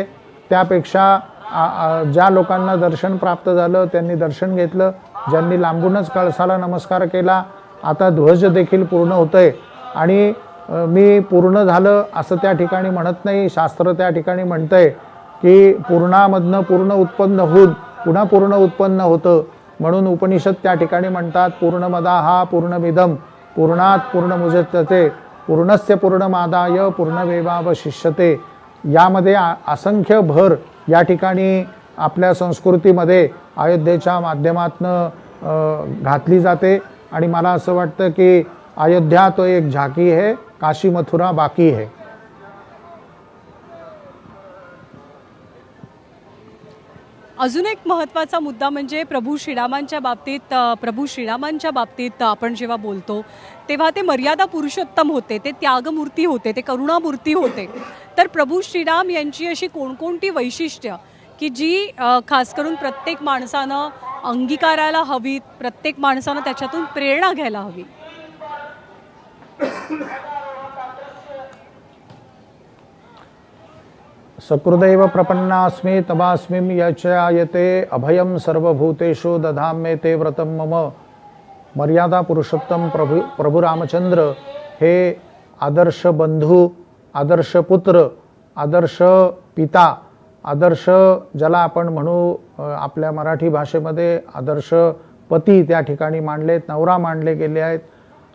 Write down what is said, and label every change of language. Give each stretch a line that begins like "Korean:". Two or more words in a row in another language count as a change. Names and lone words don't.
Marathi: त्यापेक्षा ज्या लोकांना दर्शन प्राप्त झालं त्यांनी दर्शन घेतलं, ज्यांनी लांबूनच कळसाला नमस्कार केला. आता ध्वज देखील पूर्ण होतंय आणि मी पूर्ण झालं असं त्या ठिकाणी म्हणत नाही. शास्त्र त्या ठिकाणी म्हणतंय की पूर्णामधनं पूर्ण उत्पन्न होऊन पुन्हा पूर्ण उत्पन्न होतं. म्हणून उपनिषद त्या ठिकाणी म्हणतात
Sanskrit: पूर्णमदाः पूर्णमिदं पूर्णात् पूर्णमुदच्यते पूर्णस्य पूर्णमादाय पूर्णमेवावशिष्यते.
Marathi: यामध्ये असंख्य भर या ठिकाणी आपल्या संस्कृतीमध्ये अयोध्येच्या माध्यमातून घातली जाते आणि मला असं वाटतं की
Hindi: अयोध्या तो एक झाकी है, काशी मथुरा बाकी है.
Marathi: अजून एक महत्त्वाचा मुद्दा म्हणजे प्रभू श्रीरामांच्या बाबतीत आपण जेव्हा बोलतो तेव्हा ते मर्यादा पुरुषोत्तम होते, ते त्यागमूर्ती होते, ते करुणामूर्ती होते. तर प्रभू श्रीराम यांची अशी कोणकोणती वैशिष्ट्य की जी खास करून प्रत्येक माणसानं अंगीकारायला हवीत, प्रत्येक माणसानं त्याच्यातून प्रेरणा घ्यायला हवी?
Sanskrit: सकृदैव प्रपन्नास्मि तवास्मिं यचायते अभयं सर्वभूतेषु दधाम्ये ते व्रतं मम.
Marathi: मर्यादा पुरुषोत्तम प्रभू रामचंद्र हे आदर्श बंधू, आदर्श पुत्र, आदर्श पिता, आदर्श ज्याला आपण म्हणू आपल्या मराठी भाषेमध्ये आदर्श पती त्या ठिकाणी मांडलेत, नवरा मांडले गेले आहेत.